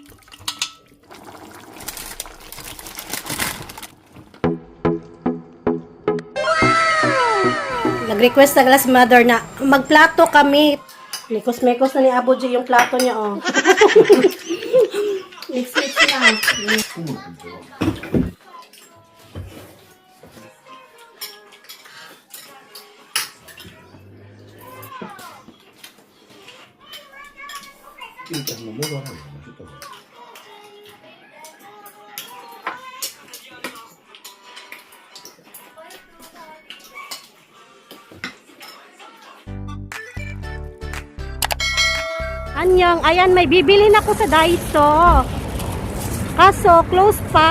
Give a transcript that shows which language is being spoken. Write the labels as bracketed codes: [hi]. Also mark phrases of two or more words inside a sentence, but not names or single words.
[tl] Nag-request na si mother na magplato kami. Likos-mekos na ni Abu G yung plato niya, oh. Mix-mix na. [ko] 일단 한번 먹어라. 맛있다. [tl] Anyong, ayan, may bibili na ako sa Daiso. Kaso, close pa.